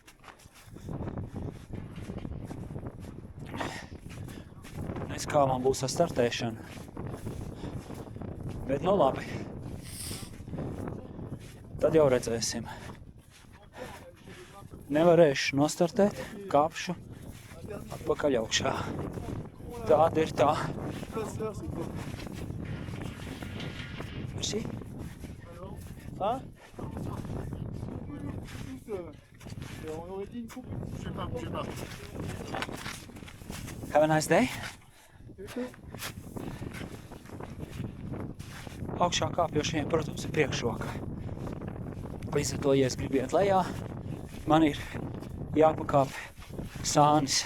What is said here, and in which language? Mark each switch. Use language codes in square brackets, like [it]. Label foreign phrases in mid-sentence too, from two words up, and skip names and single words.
[lv] Nes kā man būs ar startēšanu. Bet nu labi. Tad jau redzēsim. Nevarēšu nostartēt, kāpšu atpakaļ augšā. Tāda ir tā. [fr] Merci. Hein? On aurait dit une coupe. Je sais pas. [en] Have a nice day. [lv] Augšā kāpjošiem, protams, ir priekšroka. Līdz ar to, ja es gribu iet lejā, man ir jāpakāp sānis.